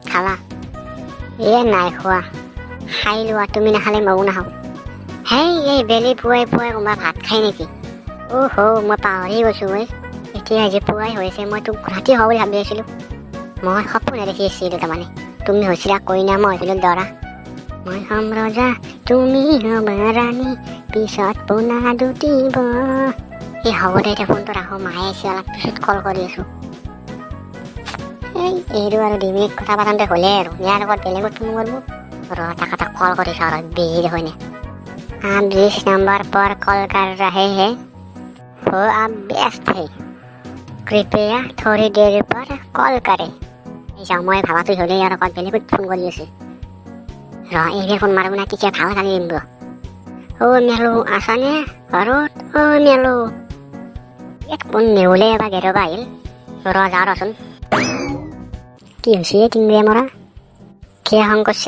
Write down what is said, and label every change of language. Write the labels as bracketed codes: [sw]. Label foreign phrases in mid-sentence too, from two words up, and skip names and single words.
[as] খালা নাই খোৱা খাই লোৱা তুমি নাখালে ময়ো নাখাওঁ এই বেলি পুৱাই কোনোবা ভাত খাই নেকি মই পাহৰি গৈছো এতিয়া আজি পুৱাই হৈছে মই তোক ৰাতি হোৱা বুলি ভাবি আছিলো মই সপোনে দেখি আছিলো তাৰমানে তুমি হৈছিলা কইনা মই হৈছিলো দৰা মই হম ৰজা তুমি হবা ৰাণী পিছত পোনা দুটিব হ'ব দে এতিয়া ফোনটো ৰাখো মায়ে আছে অলপ পিছত কল কৰি আছো এইটো আৰু 2 মিনিট কথা পাতোঁতে হ'লে আৰু ইয়াৰ লগত বেলেগত ফোন কৰিব তাক কল কৰি চাওঁ আৰু বিহি দেখোনে [hi] आप जिस नंबर पर कॉल कर रहे हैं वो आप व्यस्त है कृपया थोड़ी देर पर कॉल करें [as] মই ভাবাটো হ'লে ইয়াৰ লগত বেলেগত ফোন কৰি আছে এইবাৰ ফোন মাৰিব না তেতিয়া ভাল কালি দিম মেলো আছানে ঘৰত মেলো কোন নেউলে বা গেৰবা আহিল যাওঁ ৰচোন কি হৈছে টিংৰে মৰা কিয় খং কৰিছে